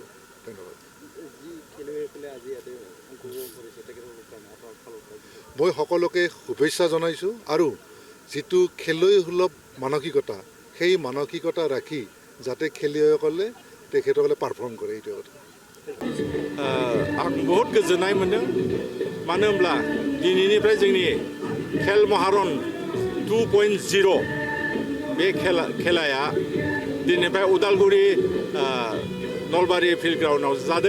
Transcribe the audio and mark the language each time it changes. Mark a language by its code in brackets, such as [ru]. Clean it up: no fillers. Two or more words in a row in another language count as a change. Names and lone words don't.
[as] ধন্যবাদ। মই সকলোকে শুভেচ্ছা জনাইছোঁ আৰু যিটো খেলুৱৈসুলভ মানসিকতা সেই মানসিকতা ৰাখি যাতে খেলুৱৈসকলে তেখেতসকলে পাৰফৰ্ম কৰে এইটো কথা। [brx] आं बहुत गोजोननाय मोन्दों मानो होनब्ला दिनैनिफ्राय जोंनि खेल महारन 2.0 बे खेलाया दिनैनिफ्राय उदालगुरि नलबारि [en] field groundआव [brx] जादों।